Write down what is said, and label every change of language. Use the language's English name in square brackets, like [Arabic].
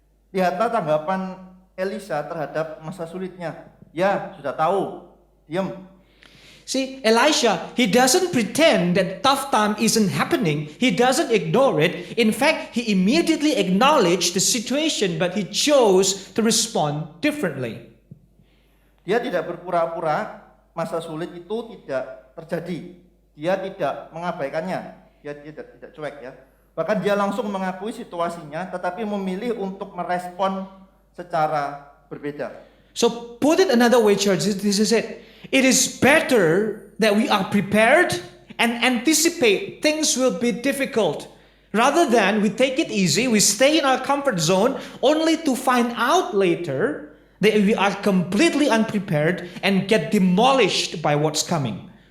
[Indonesian] Lihatlah tanggapan Elisa terhadap masa sulitnya. Ya, sudah tahu. Diam. [English] See, Elisha, he doesn't pretend that tough time isn't happening. He doesn't ignore it. In fact, he immediately acknowledged the situation, but he chose to respond differently. [Indonesian] Dia tidak berpura-pura masa sulit itu tidak terjadi. Dia tidak mengabaikannya. Dia tidak cuek ya. Bahkan dia langsung mengakui situasinya, tetapi memilih untuk merespon secara berbeda. [English] So put it another way, church, this is it. It is better that we are prepared and anticipate things will be difficult rather than we take it easy, we stay in our comfort zone only to find out later that we are completely unprepared and get demolished by what's coming.